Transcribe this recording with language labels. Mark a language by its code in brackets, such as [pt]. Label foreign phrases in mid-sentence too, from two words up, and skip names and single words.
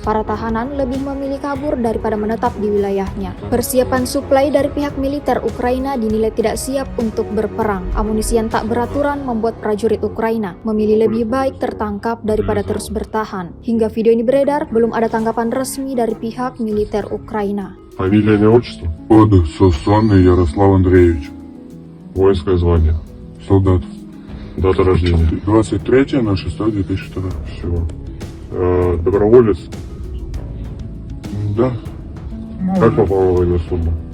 [id] Para tahanan lebih memilih kabur daripada menetap di wilayahnya. Persiapan suplai dari pihak militer Ukraina dinilai tidak siap untuk berperang. Amunisi yang tak beraturan membuat prajurit Ukraina memilih lebih baik tertangkap daripada terus bertahan. Hingga video ini beredar, belum ada tanggapan resmi dari pihak militer Ukraina. [ru] Фамилия, имя, отчество? Сонный Ярослав Андреевич, Воинское звание. солдат. Дата рождения. 23.06.2002. Всего. Доброволец. Да. Как попал на военную службу?